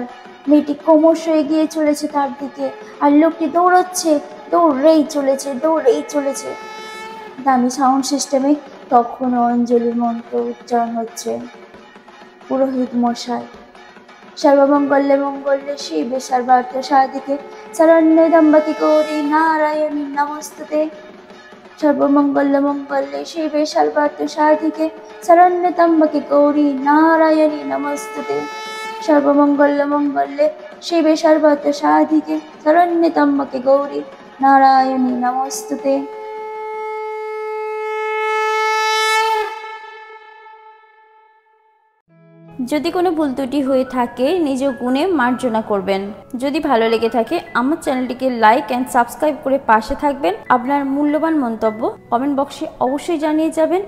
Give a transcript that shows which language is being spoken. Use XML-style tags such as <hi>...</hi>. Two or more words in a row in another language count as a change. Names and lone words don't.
<bn>মেয়েটি ক্রমশ এগিয়ে চলেছে তার দিকে, আর লোকটি দৌড়াচ্ছে, দৌড়েই চলেছে, দৌড়েই চলেছে। দামি সাউন্ড সিস্টেমে তখনও অঞ্জলির মন্ত্র উচ্চারণ হচ্ছে। পুরোহিত মশাই,</bn> <sa>সর্বমঙ্গলে মঙ্গলে শিবে সর্বার্থ সাধিকে শরণ্যে ত্র্যম্বকে গৌরী নারায়ণী নমস্তুতে। সর্বমঙ্গল মঙ্গলে শিবে সর্বার্থ সাধিকে শরণ্যে ত্র্যম্বকে গৌরী নারায়ণী নমস্তুতে। সর্বমঙ্গল মঙ্গলে শিবে সর্বার্থ সাধিকে শরণ্যে ত্র্যম্বকে গৌরী নারায়ণী নমস্তুতে।</sa> <bn>যদি কোনো ভুল ত্রুটি হয়ে থাকে নিজ গুণে মার্জনা করবেন। যদি ভালো লেগে থাকে আমার চ্যানেলটিকে</bn> <en>like and subscribe</en> <bn>করে পাশে থাকবেন। আপনার মূল্যবান মন্তব্য</bn> <en>comment box</en> <bn>অবশ্যই জানিয়ে যাবেন।</bn>